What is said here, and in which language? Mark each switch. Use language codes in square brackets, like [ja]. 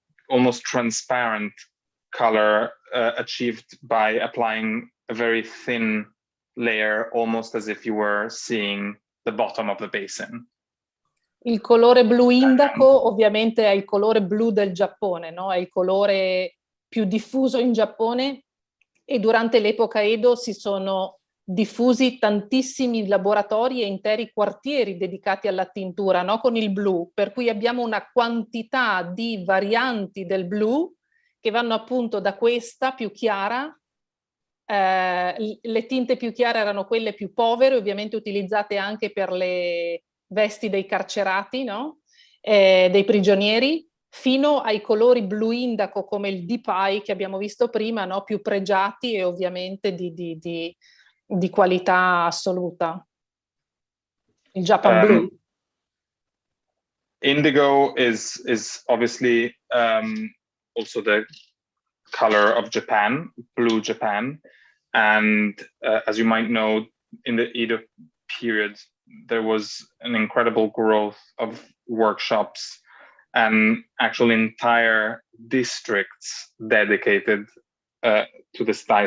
[en] almost transparent color achieved by applying a very thin layer, almost as if you were seeing the bottom of the basin. [it] Il colore blu indaco ovviamente è il colore blu del Giappone, no? È il colore più diffuso in Giappone, e durante l'epoca Edo si sono diffusi tantissimi laboratori e interi quartieri dedicati alla tintura, no? Con il blu, per cui abbiamo una quantità di varianti del blu che vanno appunto da questa più chiara. Le tinte più chiare erano quelle più povere, ovviamente utilizzate anche per le vesti dei carcerati, no? Dei prigionieri, fino ai colori blu indaco come il deep eye che abbiamo visto prima, no? Più pregiati e ovviamente di qualità assoluta. Il Japan Blue. [en] Indigo is obviously also the color of Japan, blue Japan. And as you might know, in the Edo period, there was an incredible growth of workshops and actual entire districts dedicated to this dye.